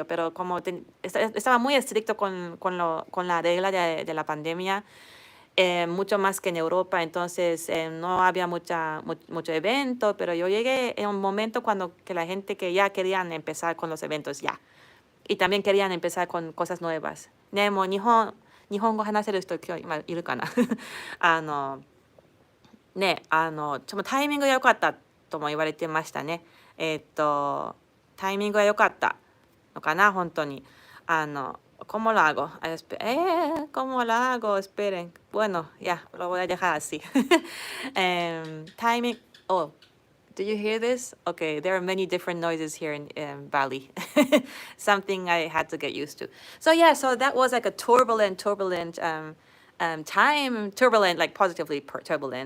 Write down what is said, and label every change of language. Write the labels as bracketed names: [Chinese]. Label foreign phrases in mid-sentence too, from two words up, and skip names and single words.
[Spanish] Pero como estaba muy estricto con la regla de la pandemia, mucho más que en Europa. Entonces no había mucho evento, pero yo llegué en un momento cuando que la gente que ya querían empezar con los eventos ya. Y también querían empezar con cosas nuevas. [Japanese] ね、もう日本語話せる人今日今いるかなね、ちょっとタイミングが良かったとも言われてましたね。タイミングが良かったのかな、本当に。 [Spanish] ¿Cómo lo hago? ¿Cómo lo hago? Esperen. Bueno, ya, lo voy a dejar así. [English] Timing. Oh, do you hear this? Okay, there are many different noises here in Bali. Something I had to get used to. So yeah, so that was like a turbulent time. Turbulent, like positively turbulent.